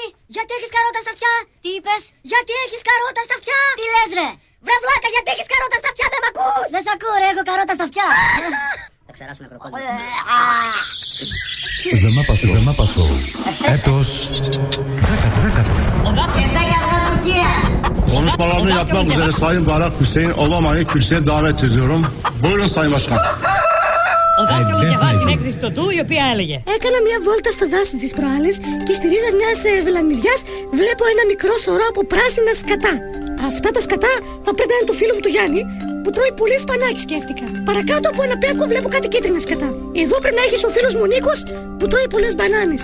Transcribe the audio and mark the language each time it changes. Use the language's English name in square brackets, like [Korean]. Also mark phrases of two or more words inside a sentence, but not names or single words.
[Greek] Γιατί έχεις καρότα στα αυτιά? Τι είπες? Γιατί έχεις καρότα στα αυτιά? Τι λες ρε? Βρε βλάκα, γιατί έχεις καρότα στα αυτιά? Δεν μ' ακούς? Δεν σ' ακούω ρε, έχω καρότα στα αυτιά. Θα ξεράσω ένα κροκόδιλο. Δεν μ' απασχώ. Έτος 10. [Turkish] Konuşmalarını yapmak üzere Sayın Barak Hüseyin Obama'yı kürsüye davet ediyorum. Buyurun Sayın Başkan. [Greek] Ο δάσκαλος διαβάζει την έκθεση του, η οποία έλεγε: Έκανα μια βόλτα στο δάσο τις προάλλες και στη ρίζα μιας βελανιδιάς βλέπω ένα μικρό σωρό από πράσινα σκατά. Αυτά τα σκατά θα πρέπει να είναι του φίλου μου του Γιάννη που τρώει πολύ σπανάκι, σκέφτηκα. Παρακάτω από ένα πέκο βλέπω κάτι κίτρινα σκατά. Εδώ πρέπει να έχει ο φίλος μου Νίκος που τρώει πολλές μπανάνες.